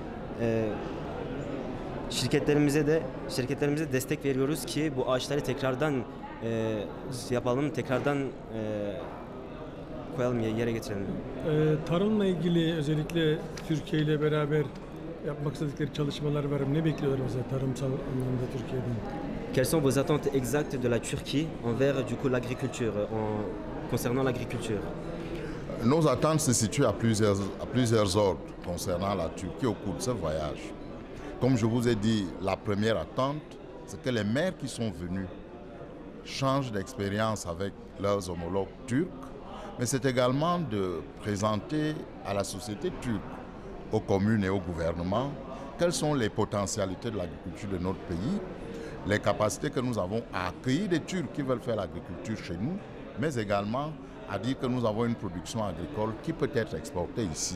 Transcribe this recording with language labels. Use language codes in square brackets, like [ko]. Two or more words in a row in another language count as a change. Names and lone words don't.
[tr] Şirketlerimize destek veriyoruz ki bu ağaçları tekrardan koyalım, yere getirelim. Tarımla ilgili özellikle Türkiye ile beraber yapmak istedikleri çalışmalar var mı? Ne bekliyorlar mesela tarımsal anlamda Türkiye'den? [fr] Quelles sont vos attentes exactes de la Turquie envers du coup l'agriculture, concernant l'agriculture? Nos attentes se situent à plusieurs ordres concernant la Turquie au cours de ce voyage. Comme je vous ai dit, la première attente, c'est que les maires qui sont venus changent d'expérience avec leurs homologues turcs, mais c'est également de présenter à la société turque, aux communes et au gouvernement, quelles sont les potentialités de l'agriculture de notre pays, les capacités que nous avons à accueillir des Turcs qui veulent faire l'agriculture chez nous, mais également à dire que nous avons une production agricole qui peut être exportée ici.